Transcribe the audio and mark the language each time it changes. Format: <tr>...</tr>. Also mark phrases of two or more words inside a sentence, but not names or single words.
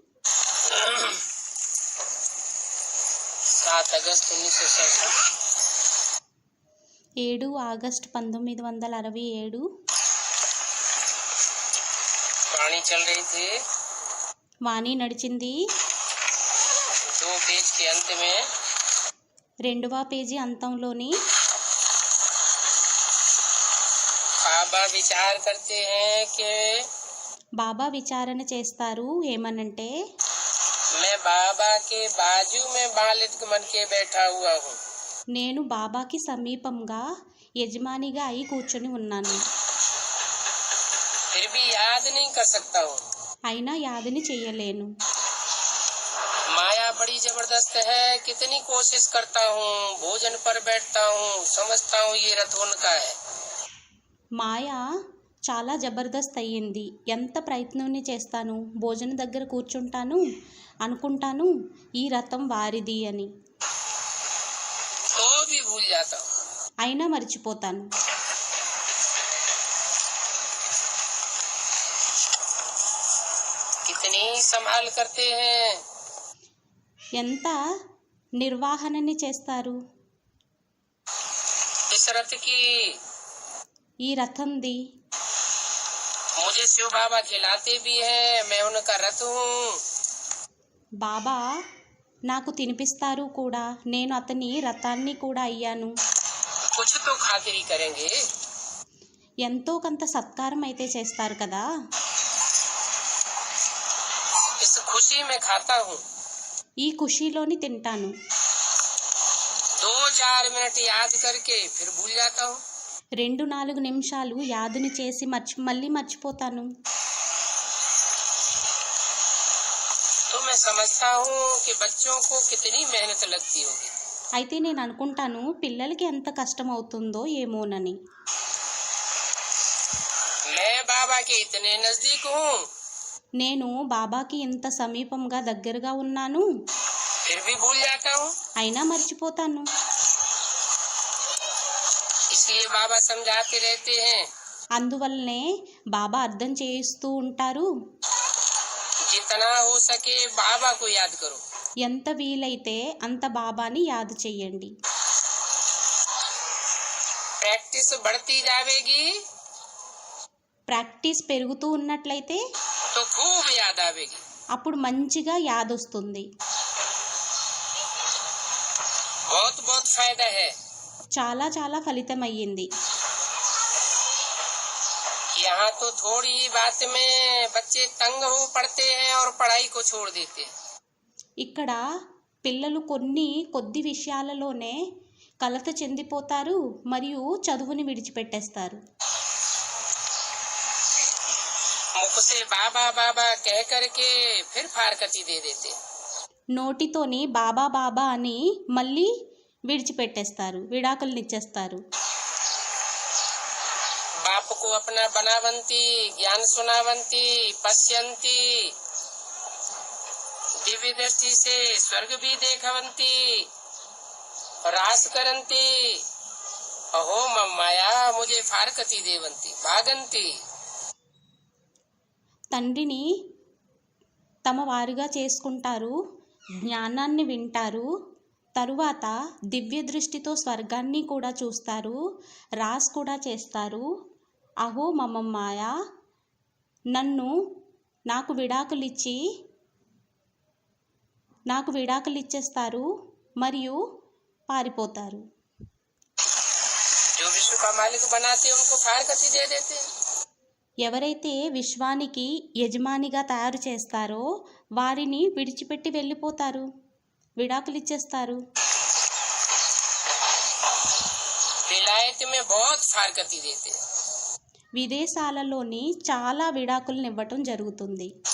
<hi>7 अगस्त 1967।</hi> <te>7 ఆగస్టు 1967</te> <hi>वाणी चल रही थी।</hi> <te>వాణి నడిచింది</te> <hi>2 पेज के अंत में</hi> <te>2వ పేజీ అంతంలోని</te> <hi>बाबा विचार करते हैं कि</hi> <te>బాబా విచారణ చేస్తారు ఏమనంటే</te> <hi>मैं बाबा के बाजू में बालिक बन के बैठा हुआ हूँ,</hi> <te>నేను బాబాకి సమీపంగా యజమానిగా అయి కూర్చొని ఉన్నాను,</te> <hi>फिर भी याद नहीं कर सकता हूँ।</hi> <te>అయినా యాదిని చెయ్యలేను।</te> <hi>माया बड़ी जबरदस्त है, कितनी कोशिश करता हूँ, भोजन पर बैठता हूँ, समझता हूँ ये रथ उनका है।</hi> <te>మాయ చాలా జబర్దస్త్ అయ్యింది, ఎంత ప్రయత్నాన్ని చేస్తాను, భోజనం దగ్గర కూర్చుంటాను, అనుకుంటాను ఈ రథం వారిది అని,</te> <hi>तो भी भूल जाता हूँ।</hi> <te>అయినా మర్చిపోతాను।</te> <hi>कितनी संभाल करते हैं,</hi> <te>ఎంత నిర్వహణని చేస్తారు</te> <hi>इस रथ की।</hi> <te>ఈ రథంది।</te> <hi>मुझे शिव बाबा खिलाते भी हैं, मैं उनका रथ हूँ।</hi> <te>బాబా నాకు తినిపిస్తారు కూడా, నేను అతని రథాన్ని కూడా అయ్యాను।</te> <hi>कुछ तो खातिरी करेंगे।</hi> <te>ఎంతో కొంత సత్కారం అయితే చేస్తారు కదా,</te> <hi>इस खुशी में खाता हूँ।</hi> <te>ఈ ఖుషీలోని తింటాను।</te> <hi>2-4 मिनट याद करके फिर भूल जाता हूँ।</hi> <te>2-4 నిమిషాలు యాదుని చేసి మళ్ళీ మర్చిపోతాను।</te> <hi>तो मैं समझता हूँ कि बच्चों को कितनी मेहनत लगती होगी।</hi> <te>అయితే నేను అనుకుంటాను పిల్లలకి ఎంత కష్టం అవుతుందో ఏమోనని।</te> <hi>मैं बाबा के इतने नजदीक हूँ,</hi> <te>నేను బాబాకి ఇంత సమీపంగా దగ్గరగా ఉన్నాను,</te> <hi>फिर भी भूल जाता हूँ।</hi> <te>అయినా మర్చిపోతాను।</te> <hi>इसलिए बाबा समझाते रहते हैं,</hi> <te>అందువల్లనే బాబా అర్థం చేయిస్తూ ఉంటారు,</te> <hi>जितना हो सके बाबा को याद करो।</hi> <te>ఎంత వీలైతే అంత బాబాని యాद చెయ్యండి।</te> <hi>प्रैक्टिस बढ़ती जाएगी</hi> <te>ప్రాక్టీస్ పెరుగుతూ ఉన్నట్లయితే</te> <hi>तो खूब याद आवेगी।</hi> <te>అప్పుడు మంచిగా యాదొస్తుంది।</te> <hi>बहुत बहुत फायदा है।</hi> <te>చాలా చాలా ఫలితం అయ్యింది।</te> <hi>यहाँ तो थोड़ी ही बात में बच्चे तंग हो पड़ते हैं और पढ़ाई को छोड़ देते हैं।</hi> <te>ఇక్కడ పిల్లలు కొద్ది విషయాలలోనే కలత చెందిపోతారు మరియు చదువుని విడిచిపెట్టేస్తారు।</te> <hi>मुख से बाबा बाबा कह करके फिर फारकती दे देते हैं।</hi> <te>నోటితోని బాబా బాబా అని మళ్ళీ విడిచిపెట్టేస్తారు, విడాకులనిచ్చేస్తారు।</te> <hi>बाप को अपना बनावंती, ज्ञान सुनावंती, पश्यंती, दिव्य दृष्टि से स्वर्ग भी देखवंती, रास करंती, अहो मम्माया मुझे फारकती देवंती, भागंती।</hi> <te>తండ్రిని తమ వారుగా చేసుకుంటారు, జ్ఞానాన్ని వింటారు, తరువాత దివ్య దృష్టితో స్వర్గాన్ని కూడా చూస్తారు, రాస్ కూడా చేస్తారు। అహో మమ్మమ్మాయ, నాకు విడాకులిచ్చేస్తారు మరియు పారిపోతారు।</te> <hi>जो विश्व का मालिक बनाते हैं उनको फारकती दे देते हैं।</hi> <te>ఎవరైతే విశ్వానికి యజమానిగా తయారు చేస్తారో వారిని విడిచిపెట్టి వెళ్ళిపోతారు, విడాకులిచ్చేస్తారు।</te> <hi>विलायत में बहुत फारकती देते हैं।</hi> <te>విదేశాలలోని చాలా విడాకులను ఇవ్వటం జరుగుతుంది।</te>